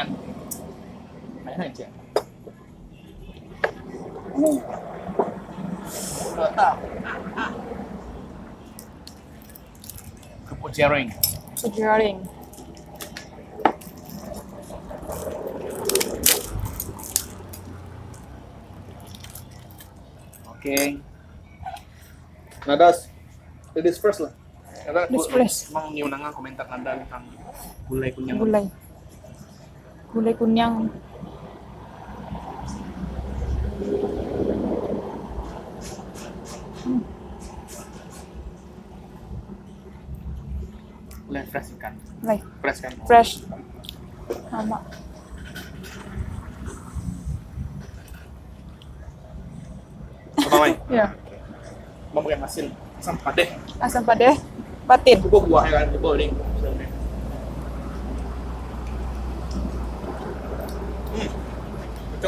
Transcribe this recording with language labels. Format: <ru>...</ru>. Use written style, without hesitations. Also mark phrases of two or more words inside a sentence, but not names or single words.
<id>Kayaknya aja. Kerupuk jaring. Sejaring. Oke. Nadas,</id> <en>ladies first</en> <id>lah. Karena</id> <en>Ladies first.</en> <id>Emang nyunangan komentar Nada tentang gulai kunyang. Gulai kunyang. Gulai fresh ikan. Like Fresh kan? fresh. Sama. Apa main? Ya. Mau pakai asin, asam padeh. Asam padeh, patin. Cukup buah ya kan, cukup nih. Cocok.</id>